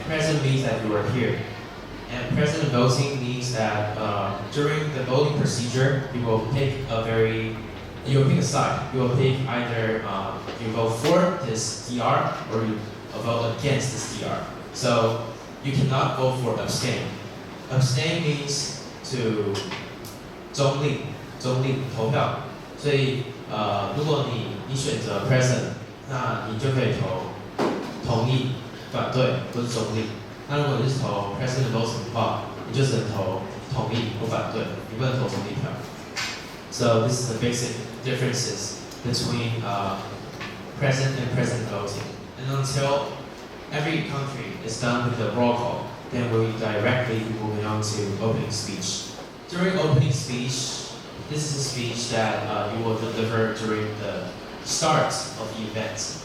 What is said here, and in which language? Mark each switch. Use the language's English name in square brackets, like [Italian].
[English] Present means that you are here. And present voting means that during the voting procedure, you will pick a side. You will pick either you vote for this DR or you vote against this DR. So you cannot vote for abstain. Abstain means to [Chinese] 中立投票。所以如果你选择 present， 那你就可以投同意、反对或是中立。那如果你是投 present voting 的话，你就只能投同意或反对，你不能投中立票。 [English] So this is the basic differences between present and present voting. And until every country is done with the roll call, then we'll directly be moving on to opening speech. During opening speech, this is a speech that you will deliver during the start of the event.